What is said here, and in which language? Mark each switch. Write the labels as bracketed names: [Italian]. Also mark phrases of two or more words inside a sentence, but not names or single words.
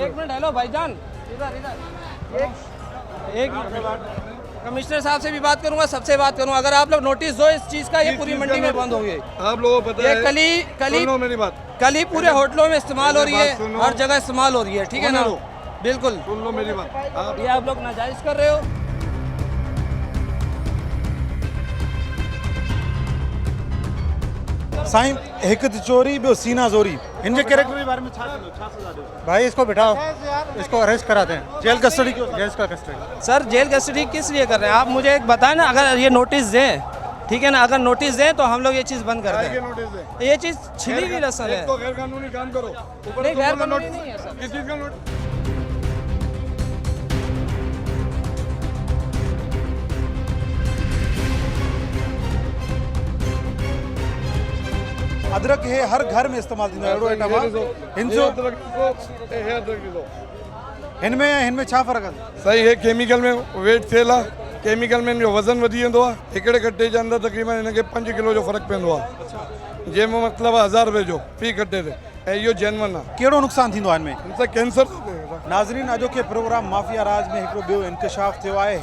[Urdu] ایک منٹ، ہیلو بھائی جان، ادھر ایک منٹ. کمشنر صاحب سے بھی بات کروں گا، سب سے بات کروں گا۔ اگر آپ لوگ نوٹس دو اس چیز کا، یہ پوری منڈی میں بند ہوگی. آپ لوگوں کو پتا ہے, یہ میری بات, کلی پورے ہوٹلوں میں استعمال ہو رہی ہے، ہر جگہ استعمال ہو رہی ہے، ٹھیک ہے نا? بالکل سن لو میری بات. یہ آپ لوگ ناجائز کر رہے ہو. [Sindhi] साईं, हिकु त चोरी, ॿियो सीना ज़ोरी, हिन जे कैरेक्टर जे बारे में छा थींदो, छा सज़ा ॾियो? [Urdu] بھائی اس کو بٹھاؤ، اس کو اریسٹ کراتے ہیں, جیل کسٹڈی کیوں? جیل کا کسٹڈی. سر جیل کسٹڈی کس لیے کر رہے ہیں آپ? مجھے ایک بتائیں نا. اگر یہ نوٹس دیں، ٹھیک ہے نا، اگر نوٹس دیں تو ہم لوگ یہ چیز بند کر دیں. نوٹس دے. یہ چیز چھلی ہوئی لہسن ہے. تو غیر قانونی کام کرو. نہیں، غیر قانونی نہیں ہے سر. کس چیز کا نوٹس? [Sindhi] अदरक हे हर घर में इस्तेमाल थींदो आहे। अहिड़ो आइटम आहे हिन जो, हिन में छा फ़र्क़ु आहे? सही है, केमिकल में वेट थियल आहे, केमिकल में इनजो वज़न वधी वेंदो आहे। हिकिड़े कटे जे अंदरि तक़रीबन हिनखे 5 किलो जो फ़र्क़ु पवंदो आहे, जंहिंमें मतिलबु आहे 1000 रुपए जो फी कटे ते, ऐं इहो जेनवन आहे। कहिड़ो नुक़सानु थींदो आहे हिन में? हिनसां कैंसर थो थिए। नाज़रीन, अॼोके प्रोग्राम माफ़िया राज में हिकिड़ो ॿियो इंकशाफ़ थियो आहे।